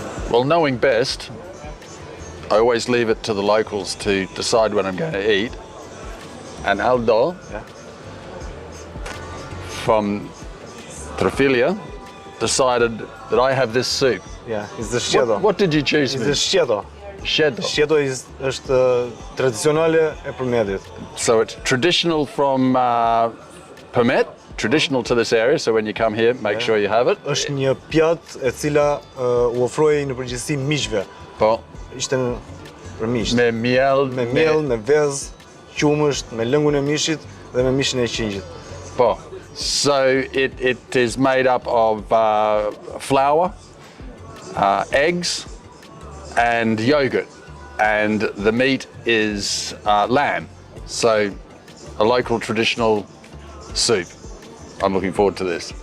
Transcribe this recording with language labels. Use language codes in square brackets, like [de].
[en] Well, knowing best, I always leave it to the locals to decide what I'm going to eat. And Erdha from Rrëfimi decided that I have this soup. Yeah, it's the shqedo. What did you choose? It's the shqedo. Shqedo. [sq] Shqedo është tradicionale e Përmetit. [en] So it's traditional from Përmet, traditional to this area, so when you come here, make sure you have it. [sq] Është një pjatë e cila u ofroi në përgjithësi miqve. Po. Ishte për miq. Me miel, me vezë, qumësht, me lëngun e mishit dhe me mishin e qingjit. Po. [en] So it is made up of flour, eggs, and yogurt, and the meat is lamb. So a local traditional soup. I'm looking forward to this.